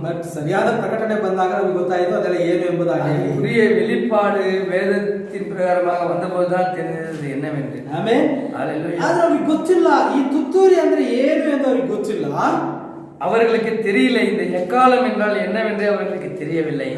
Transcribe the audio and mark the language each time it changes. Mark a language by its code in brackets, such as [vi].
[en] but [kn] ಸರಿಯಾದ ಪ್ರಕಟಣೆ ಬಂದಾಗ ನಮಗೆ ಗೊತ್ತಾಯಿತು ಅದೆಲ್ಲ ಏನು ಎಂಬುದಾಗಿ. [ta] உரிய வெளிப்பாடு வேதத்தின் பிரகாரமாக வந்தபோதுதான் தெரிந்தது என்னவென்று. [kn] ಆಮೇಲೆ ಆದ್ರೆ ಅವ್ರಿಗೆ ಗೊತ್ತಿಲ್ಲ ಈ ತುತ್ತೂರಿ ಅಂದ್ರೆ ಏನು ಎಂದು ಅವ್ರಿಗೆ ಗೊತ್ತಿಲ್ಲ. [ta] அவர்களுக்கு தெரியல, இந்த எக்காலம் என்றால் என்னவென்று அவர்களுக்கு தெரியவில்லை.